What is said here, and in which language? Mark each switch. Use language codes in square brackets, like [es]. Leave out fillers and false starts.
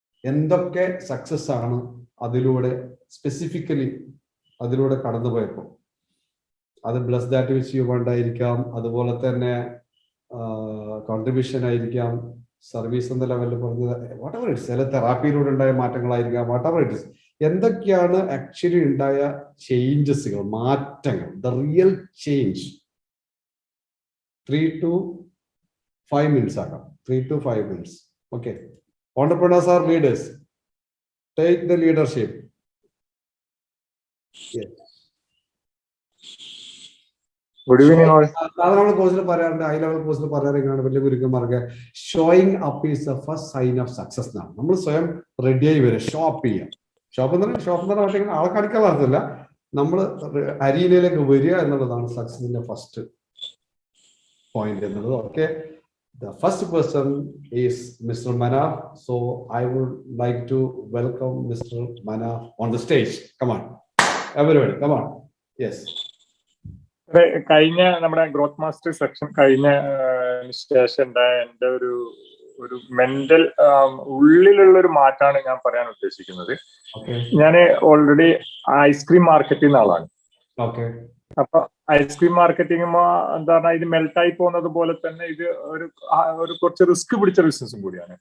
[ml] എന്തൊക്കെ സക്സസ് ആണ് അതിലൂടെ സ്പെസിഫിക്കലി അതിലൂടെ കടന്നുപോയപ്പോൾ, അത് [en] bless that which you want [ml] ആയിരിക്കാം, അതുപോലെ തന്നെ കോൺട്രിബ്യൂഷൻ ആയിരിക്കാം, സർവീസ് എന്ന ലെവലിൽ പറഞ്ഞത് [en] whatever it's, [ml] ചില തെറാപ്പിയിലൂടെ ഉണ്ടായ മാറ്റങ്ങളായിരിക്കാം, വാട്ട് എവർ ഇറ്റ്സ്. എന്തൊക്കെയാണ് ആക്ച്വലി ഉണ്ടായ ചേഞ്ചസുകൾ, മാറ്റങ്ങൾ, [en] The real change. 3 to 5 minutes ആക്കാം. 3 to 5 minutes. Okay. Entrepreneurs are leaders. Take the leadership. Yes. Good evening all. [ml] നമ്മൾ കോഴ്സിൽ പറയാറുണ്ട്, ഹൈ ലെവൽ കോഴ്സിൽ പറയാറുണ്ട്, വലിയ ഗുരുക്കന്മാർക്ക് [en] showing up is the first sign of success [ml] എന്നാണ്. നമ്മൾ സ്വയം റെഡിയായി വരിക, ഷോപ്പ് ചെയ്യാം. ഷോപ്പ് എന്ന് പറഞ്ഞാൽ ആളെ കാണിക്കാൻ പാടില്ല, നമ്മൾ അരീനയിലേക്ക് വരിക എന്നുള്ളതാണ് സക്സസിന്റെ ഫസ്റ്റ് പോയിന്റ് എന്നുള്ളത്. [en] Okay, the first person is Mr. Manaf, so I would like to welcome Mr. Manaf on the stage. Come on everybody, come on. Yes. [ml] കഴിഞ്ഞ നമ്മുടെ ഗ്രോത്ത് മാസ്റ്റർ സെക്ഷൻ കഴിഞ്ഞ ശേഷം എന്റെ ഒരു മെന്റൽ ഉള്ളിലുള്ള ഒരു മാറ്റാണ് ഞാൻ പറയാൻ ഉദ്ദേശിക്കുന്നത്. ഞാൻ ഓൾറെഡി ഐസ്ക്രീം മാർക്കറ്റിംഗ് എന്ന ആളാണ്. അപ്പൊ ഐസ്ക്രീം മാർക്കറ്റിംഗ് എന്താ പറഞ്ഞാൽ ഇത് മെൽട്ടായി പോകുന്നത് പോലെ തന്നെ ഇത് ഒരു കുറച്ച് റിസ്ക് പിടിച്ച ബിസിനസ്സും കൂടിയാണ്.